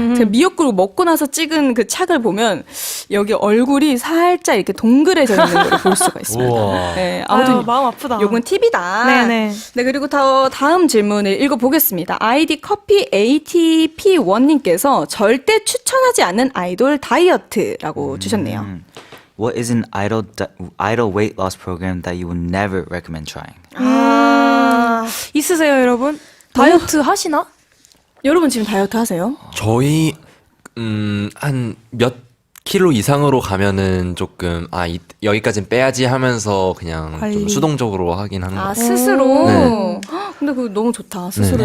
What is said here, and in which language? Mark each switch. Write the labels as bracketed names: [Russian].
[Korean] 제가 미역국을 먹고 나서 찍은 그 착을 보면 여기 얼굴이 살짝 이렇게 동그래져 있는 걸 볼 수가 있습니다. 우와. 네, 아무튼 아유, 마음 아프다. 요건 팁이다. 네네. 네, 그리고 다음 질문을 읽어보겠습니다. 아이디 커피 ATP1님께서 절대 추천하지 않는 아이돌 다이어트라고 주셨네요. [English] What is an idle weight loss program that you would never recommend trying? [Korean] 있으세요, 여러분? 다이어트 하시나? 여러분 지금 다이어트 하세요? 저희 한 몇 킬로 이상으로 가면은 조금 여기까진 빼야지 하면서 그냥 관리. 좀 수동적으로 하긴 하는 것 같아요. 스스로? 네. 헉, 근데 그거 너무 좋다. 스스로